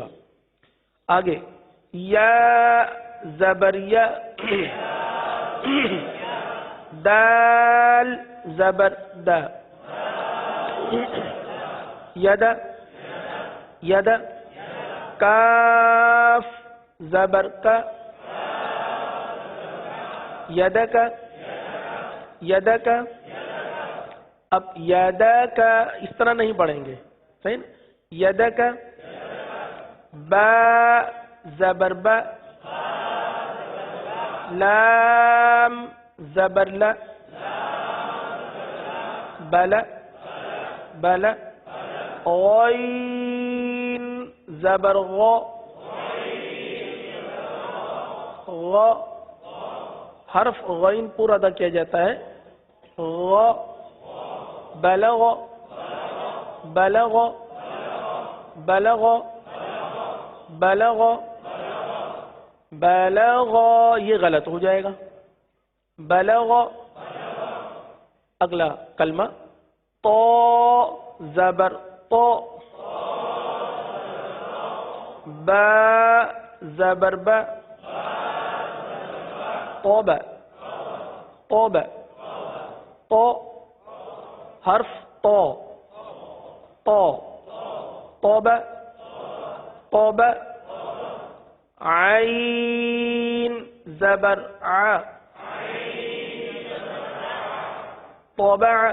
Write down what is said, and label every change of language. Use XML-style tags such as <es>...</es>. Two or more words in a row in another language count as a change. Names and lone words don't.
<ur>آگے یا زبر یا، دال زبر دا، ید ید، کاف زبر کا، یدک یدک، اب یدک اس طرح نہیں پڑھیں گے، صحیح نا؟ یدک، با زبر با، لام زبر لا، بلا بلا، غین زبر غو، غو حرف غین پورا ادا کیا جاتا ہے، غو، بلغ بلغ بلغ بلغ بلغ، یہ غلط ہو جائے گا، بلغ۔ اگلا کلمہ تو زبر تو، با زبر با، توبہ توبہ، تو حرف تو، تو توبہ توبہ، عین زبر ع، طبع</ur>